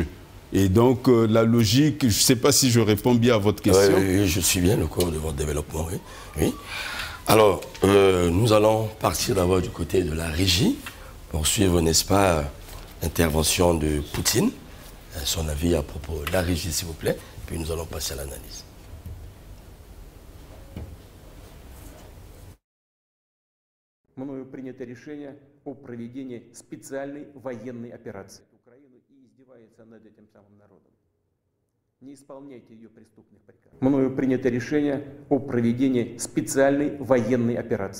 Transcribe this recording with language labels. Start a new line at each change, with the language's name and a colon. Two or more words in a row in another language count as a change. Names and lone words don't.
French: Et donc, la logique, je ne sais pas si je réponds bien à votre question. Oui, je suis bien au cours de votre développement. Oui. Oui. Alors, nous allons partir d'abord du côté de la régie pour suivre, n'est-ce pas, l'intervention de Poutine, son avis à propos de la régie, s'il vous plaît, puis nous allons passer à l'analyse.
Russian: Мною принято решение о проведении специальной военной операции в Украину и издевается над этим самым народом. Не исполняйте ее преступных приказов. Мною принято решение о проведении специальной военной операции.